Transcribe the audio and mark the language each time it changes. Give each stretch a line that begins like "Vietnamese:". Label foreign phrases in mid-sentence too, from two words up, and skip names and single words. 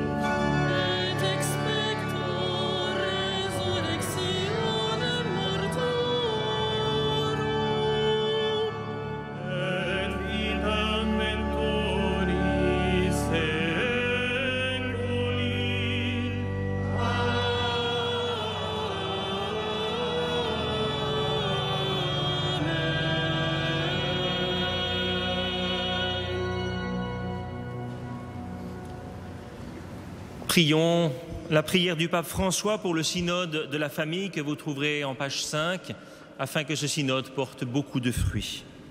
Latin: et expector resurrectionem mortuorum, Et vitam venturi seculi.
French: Prions la prière du pape François pour le synode de la famille que vous trouverez en page 5, afin que ce synode porte beaucoup de fruits.